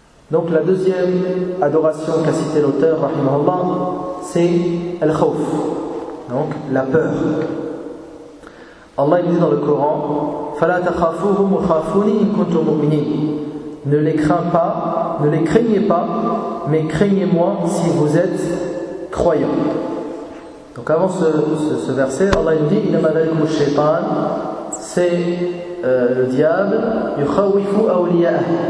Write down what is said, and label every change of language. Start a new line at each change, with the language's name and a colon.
French: Donc la deuxième adoration qu'a cité l'auteur, rahimahullah, c'est al-khawf, donc la peur. Allah dit dans le Coran,
Arabic: فَلَا تَخَافُوهُمْ وَخَافُونِي إِنْ كُنْتُمْ مُؤْمِنِينَ.
French: Ne les crains pas, ne les craignez pas, mais craignez-moi si vous êtes croyants. Donc avant ce verset, Allah dit,
Arabic: إِنَّمَا ذَلِكُمُ الشَّيْطَانِ.
French: C'est le diable,
Arabic: يُخَوِّفُ أَوْلِيَاهُ.